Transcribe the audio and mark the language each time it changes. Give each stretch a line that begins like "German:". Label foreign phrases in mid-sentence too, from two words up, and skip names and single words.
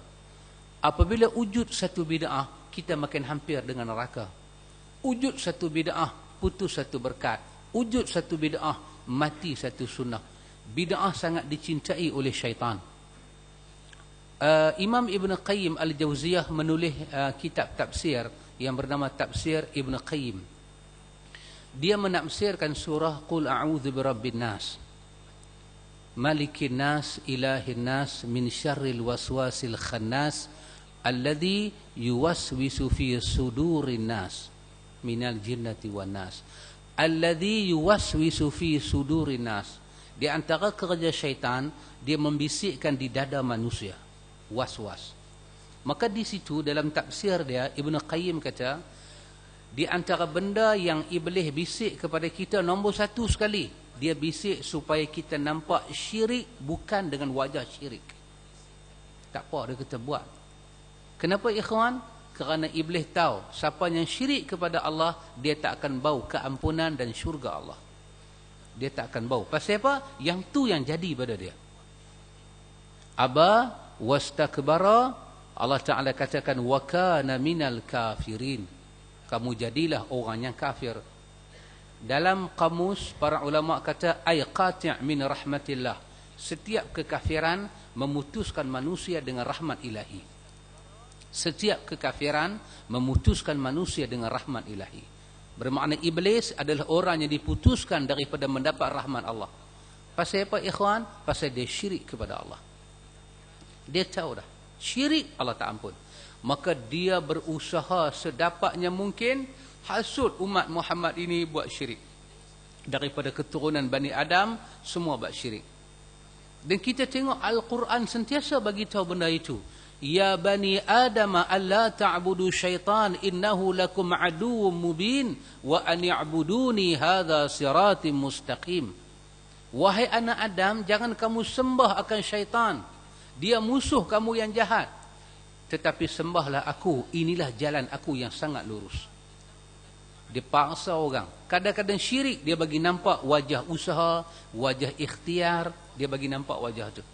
Malay: Apabila wujud satu bid'ah, kita makin hampir dengan neraka. Wujud satu bid'ah, putus satu berkat. Wujud satu bid'ah, mati satu sunnah. Bid'ah sangat dicintai oleh syaitan. Imam Ibn Qayyim Al-Jawziyah menulis kitab tafsir yang bernama Tafsir Ibn Qayyim. Dia menafsirkan surah
Arabic: قل أعوذ برب الناس ملك الناس إله الناس من شر الوسواس الخناس الذي يوسوس في صدور الناس من الجنة والناس. الذي يوسوس في صدور الناس.
Malay: Di antara kerja syaitan, dia membisikkan di dada manusia. Was-was. Maka di situ dalam tafsir dia, Ibn Qayyim kata, di antara benda yang iblis bisik kepada kita, nombor satu sekali, dia bisik supaya kita nampak syirik bukan dengan wajah syirik. Tak apa dia kata buat. Kenapa ikhwan? Kerana iblis tahu siapa yang syirik kepada Allah, dia tak akan bau keampunan dan syurga Allah. Dia tak akan bau. Pasal apa? Yang tu yang jadi pada dia.
Arabic: أبى واستكبر,
Malay: Allah Ta'ala katakan
Arabic: وكان من الكافرين.
Malay: Kamu jadilah orang yang kafir. Dalam kamus para ulama kata
Arabic: أي قاطع من رحمة الله.
Malay: Setiap kekafiran memutuskan manusia dengan rahmat ilahi. Setiap kekafiran memutuskan manusia dengan rahmat ilahi. Bermakna iblis adalah orang yang diputuskan daripada mendapat rahmat Allah. Pasal apa ikhwan? Pasal dia syirik kepada Allah. Dia tahu dah syirik Allah tak ampun. Maka dia berusaha sedapatnya mungkin hasut umat Muhammad ini buat syirik. Daripada keturunan Bani Adam, semua buat syirik. Dan kita tengok Al-Quran sentiasa bagi tahu benda itu.
Arabic: يا بني آدم ألا تعبدوا الشيطان إنه لكم عدو مبين وأن اعبدوني هذا صراط مستقيم.
Malay: Wahai anak Adam, jangan kamu sembah akan syaitan. Dia musuh kamu yang jahat. Tetapi sembahlah aku, inilah jalan aku yang sangat lurus. Dia paksa orang. Kadang-kadang syirik, dia bagi nampak wajah usaha, wajah ikhtiar, dia bagi nampak wajah tu.